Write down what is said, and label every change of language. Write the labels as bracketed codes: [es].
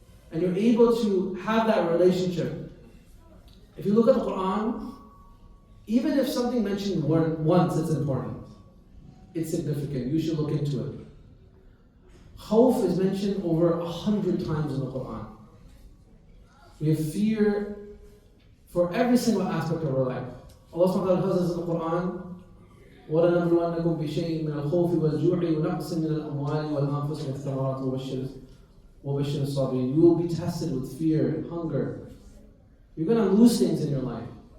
[en] And you're able to have that relationship. If you look at the Quran, even if something mentioned once, it's important. It's significant. You should look into it. Khawf is mentioned over 100 times in the Quran. We have fear for every single aspect of our life. Allah subhanahu wa ta'ala tells us in the Quran, [ar] وَلَنَبْلُوَنَّكُمْ بِشَيْءٍ مِنَ الْخَوْفِ وَالْجُوعِ وَنَقْصٍ مِنَ الْأَمْوَالِ وَالْأَنفُسِ وَالثَّمَرَاتِ وَبَشِّرِ الصَّابِرِينَ. [en] You will be tested with fear and hunger. You're going to lose things in your life.